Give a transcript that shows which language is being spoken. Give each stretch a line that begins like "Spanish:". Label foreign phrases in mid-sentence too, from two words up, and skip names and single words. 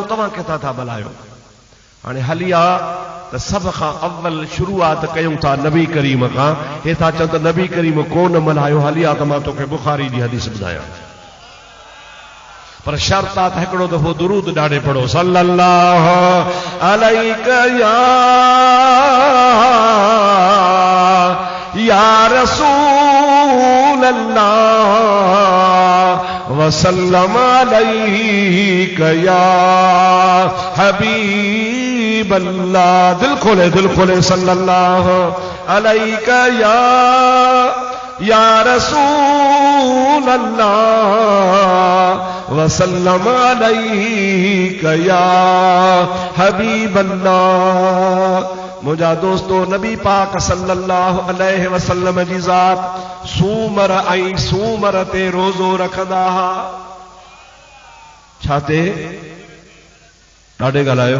Sindhi: तव्हां किथां था मल्हायो? हाणे हली आ त सभ खां अव्वल शुरूआत कयूं था नबी करीम खां। हे था चवनि त नबी करीम कोन मल्हायो, हली आ त मां तोखे बुखारी जी हदीस ॿुधायां, पर शर्त आहे त हिकिड़ो दफ़ो दुरूद ॾाढे पढ़ो,
Arabic: صلى الله عليك يا رسول الله وسلم عليك يا حبيب الله.
Sindhi: दिल खोले
Arabic: صلى الله عليك يا رسول الله وسلم عليك يا حبيب الله.
Sindhi: मुझा दोस्तों, नबी पाक
Arabic: صلى الله عليه وسلم
Sindhi: जी ज़ात सूमर ऐं सूमर ते रोज़ो रखंदा हा। छा ते? ॾाढे ॻाल्हायो।